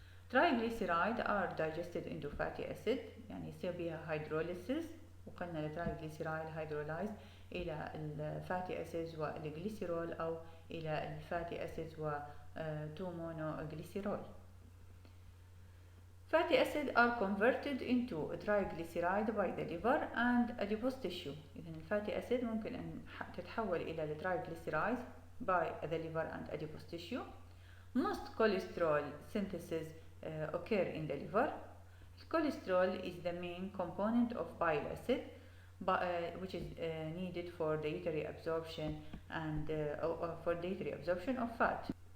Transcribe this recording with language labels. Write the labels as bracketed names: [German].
[English] Triglycerides are digested into fatty acid، [Arabic] يعني يصير بها hydrolysis، وقلنا الترايجليسيرايد hydrolyzed إلى الفاتي أسيدز والجليسيرول أو إلى الفاتي أسيدز و 2 monoglycerol. [English] Fatty acids are converted into triglyceride by the liver and adipose tissue. [Arabic] إذن الفاتي أسيد ممكن أن تتحول إلى الترايجليسيرايد [English] by the liver and adipose tissue. Most cholesterol synthesis occur in the liver. Cholesterol is the main component of bile acid, which is needed for dietary absorption and for dietary absorption of fat.